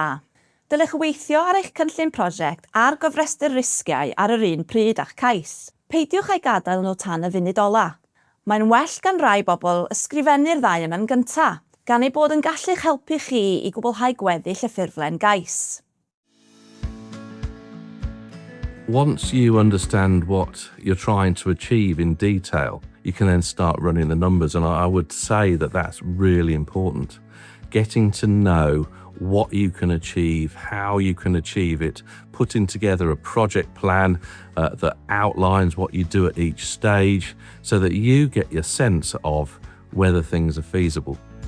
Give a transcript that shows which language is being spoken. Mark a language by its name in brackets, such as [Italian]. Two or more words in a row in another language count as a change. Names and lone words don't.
[Welsh] Dylech weithio ar eich cynllun prosiect a'r gofresty'r risgiau ar yr un pryd â'ch cais. Peidiwch ei gadael nhw tan y funud ola. Mae'n well gan rai bobl ysgrifennu'r ddau yma'n gyntaf, gan ei bod yn gallu'ch helpu chi i gwblhau gweddill y ffurflen gais. [English] Once you understand what you're trying to achieve in detail, you can then start running the numbers, and I would say that that's really important. Getting to know what you can achieve, how you can achieve it, putting together a project plan that outlines what you do at each stage so that you get your sense of whether things are feasible.